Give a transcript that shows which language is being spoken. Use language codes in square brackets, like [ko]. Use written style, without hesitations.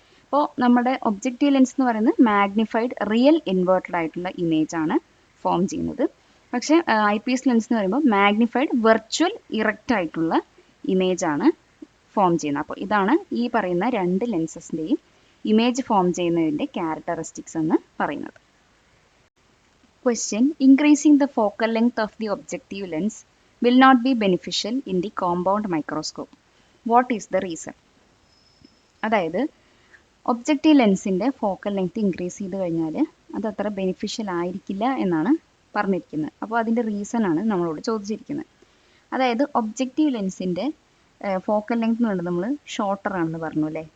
[ml] അപ്പോൾ നമ്മുടെ objective lens എന്ന് പറയുന്നത് മാഗ്നിഫൈഡ് റിയൽ ഇൻവേർട്ടഡ് ആയിട്ടുള്ള ഇമേജ് ആണ് ഫോം ചെയ്യുന്നത്. പക്ഷേ ഐ പീസ് ലെൻസ് എന്ന് പറയുമ്പോൾ മാഗ്നിഫൈഡ് വെർച്വൽ ഇറക്റ്റ് ആയിട്ടുള്ള ഇമേജ് ആണ് ഫോം ചെയ്യുന്നത്. അപ്പോൾ ഇതാണ് ഈ പറയുന്ന രണ്ട് ലെൻസസിൻ്റെയും ഇമേജ് ഫോം ചെയ്യുന്നതിൻ്റെ ക്യാരക്ടറിസ്റ്റിക്സ് എന്ന് പറയുന്നത്. [en] Question, increasing the focal length of the objective lens will not be beneficial in the compound microscope. What is the reason? [ml] അതായത് ഒബ്ജക്റ്റീവ് ലെൻസിൻ്റെ ഫോക്കൽ ലെങ്ത് ഇൻക്രീസ് ചെയ്ത് കഴിഞ്ഞാൽ അത് അത്ര ബെനിഫിഷ്യൽ ആയിരിക്കില്ല എന്നാണ് പറഞ്ഞിരിക്കുന്നത്. അപ്പോൾ അതിൻ്റെ റീസൺ ആണ് നമ്മളോട് ചോദിച്ചിരിക്കുന്നത്. അതായത് ഒബ്ജക്റ്റീവ് ലെൻസിൻ്റെ ഫോക്കൽ ലെങ്ത് എന്ന് പറയുന്നത് നമ്മൾ ഷോർട്ടർ ആണെന്ന് പറഞ്ഞു അല്ലേ.